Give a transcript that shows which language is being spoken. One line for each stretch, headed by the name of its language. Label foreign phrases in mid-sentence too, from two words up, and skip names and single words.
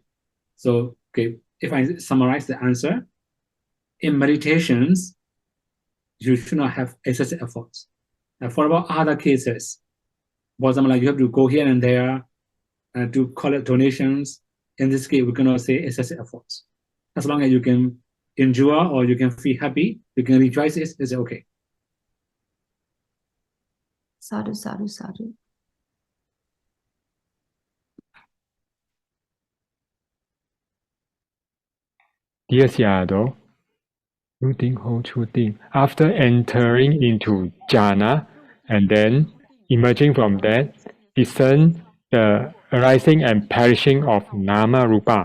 English: So, okay, if I summarize the answer, in meditations, you should not have excessive efforts. And for about other cases, for example, like you have to go here and there to collect donations. In this case, we cannot say excessive efforts. As long as you can endure or you can feel happy, you can rejoice, it's okay.
Pali: Sadhu, sadhu, sadhu.
English: Dear Seattle, after entering into jhana and then emerging from that, discern the arising and perishing of
Pali: nama rupa.